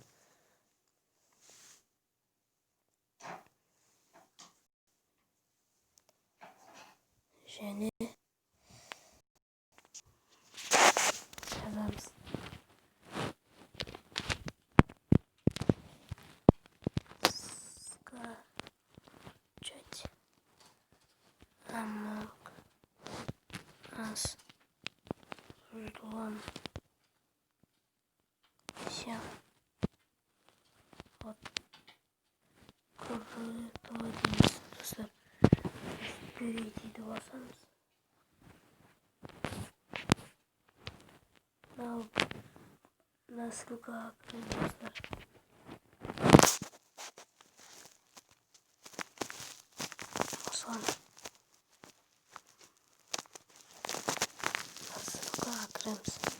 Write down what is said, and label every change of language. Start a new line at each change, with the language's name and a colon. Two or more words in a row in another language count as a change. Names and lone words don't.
Kazakh: Және жазамыз.
Russian: Скачать Among Us. Ждем. Все. Вот. Готовимся, достар.
Kazakh: Перейти до басамыз.
Russian: На ссылка
Kazakh: достар. Басам. На ссылка кіреміз.